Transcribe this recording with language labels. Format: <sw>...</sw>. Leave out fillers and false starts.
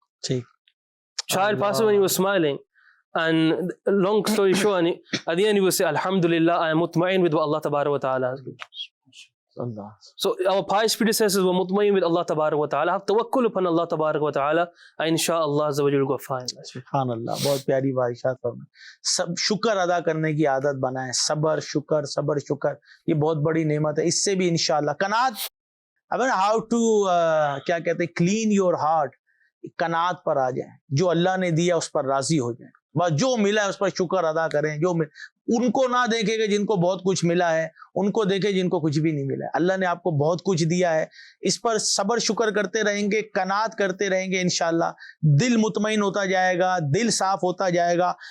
<ur>Theek.</ur> <en>Child passed away when he was smiling. And long story short, at the end he will say, Alhamdulillah, I am mutma'in with what Allah Tabarak wa Ta'ala has given. Allah. So our pious predecessors were mutma'in with Allah Tabarak wa Ta'ala. Have tawakkul upon Allah Tabarak wa Ta'ala, and inshaAllah azza wa jalla go fine. Subhanallah.</en> <ur>بہت پیاری بات ارشاد فرمائے. سب شکر ادا کرنے کی عادت بنائیں. صبر شکر یہ بہت بڑی نعمت ہے. اس سے بھی انشاءاللہ قناعت.</ur> <en>how to</en> <ur>کیا کہتے ہیں,</ur> <en>clean your heart.</en> <ur>قناعت پر آ جائیں. جو اللہ نے دیا اس پر راضی ہو جائیں. بس جو ملا ہے اس پر شکر ادا کریں. ان کو نہ دیکھیں کہ جن کو بہت کچھ ملا ہے, ان کو دیکھیں جن کو کچھ بھی نہیں ملا ہے. اللہ نے آپ کو بہت کچھ دیا ہے, اس پر صبر شکر کرتے رہیں گے, قناعت کرتے رہیں گے, انشاءاللہ دل مطمئن ہوتا جائے گا, دل صاف ہوتا جائے گا.</ur>